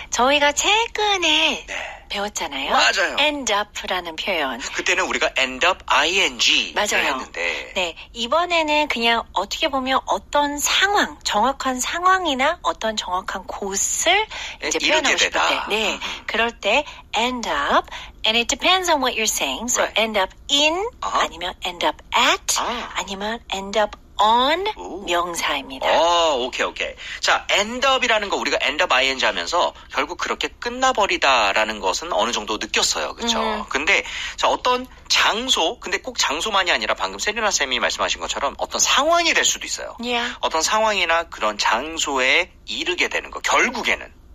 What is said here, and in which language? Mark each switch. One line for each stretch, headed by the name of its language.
Korean: 저희가 최근에 네. 배웠잖아요. 맞아요. end up라는 표현. 그때는 우리가 end up ing를 맞아요. 했는데 네, 이번에는 그냥 어떻게 보면 어떤 상황, 정확한 상황이나 어떤 정확한 곳을 이제 이르게 표현하고 싶을 때, 되다. 네, 그럴 때
English: end up, and it depends on what you're saying. So Right.
Korean: end up in, 아니면 end up at, 아니면 end up on 명사입니다. 오케이. 자, end up이라는 거 우리가 end up ing 하면서 결국 그렇게 끝나버리다라는 것은 어느 정도 느꼈어요. 그렇죠? 근데 자, 어떤 장소, 근데 꼭 장소만이 아니라 방금 세리나 쌤이 말씀하신 것처럼 어떤 상황이 될 수도 있어요.
English: Yeah.
Korean: 어떤 상황이나 그런 장소에 이르게 되는 거, 결국에는.